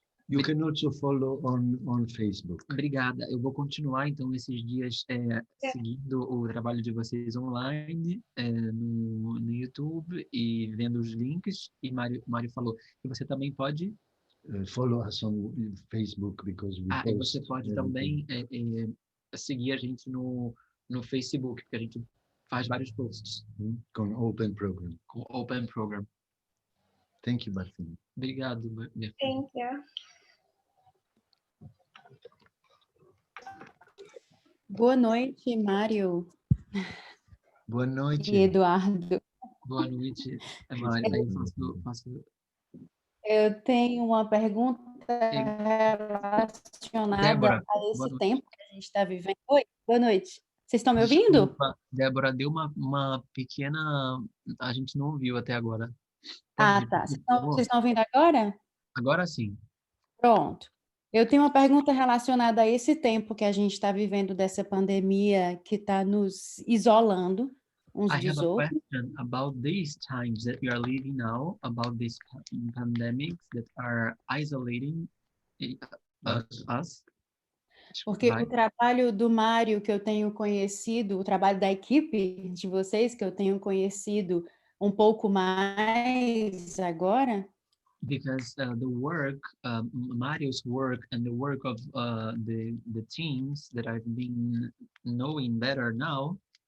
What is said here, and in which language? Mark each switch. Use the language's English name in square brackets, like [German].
[English] You can also follow on Facebook. [Portuguese] Obrigada. Eu vou continuar, então, esses dias seguindo o trabalho de vocês online, no YouTube e vendo os links. E Mário falou que você também pode... [English] Follow us on Facebook because we post. [Portuguese] E você pode também seguir a gente no Facebook, porque a gente faz vários posts. Com Open Program. Com Open Program. [English] Thank you, Bertin. [Portuguese] Obrigado, Bertin. [English] thank you. [Portuguese] Boa noite, Mário. Boa noite. E Eduardo. Boa noite, Mário. Eu tenho uma pergunta relacionada Débora, a esse tempo que a gente está vivendo. Oi, boa noite. Vocês estão me ouvindo? Desculpa, Débora, deu uma pequena... A gente não ouviu até agora. Tá. Vocês estão ouvindo agora? Agora sim. Pronto. Eu tenho uma pergunta relacionada a esse tempo que a gente está vivendo dessa pandemia que está nos isolando uns [English] I [Portuguese] dos [English] have a [Portuguese] outros. [English] question about these times that we are living now, about these pandemics that are isolating us. [Portuguese] Porque o trabalho do Mário que eu tenho conhecido, o trabalho da equipe de vocês que eu tenho conhecido um pouco mais agora, [English] because the work, Mario's work and the work of the teams that I've been knowing better now,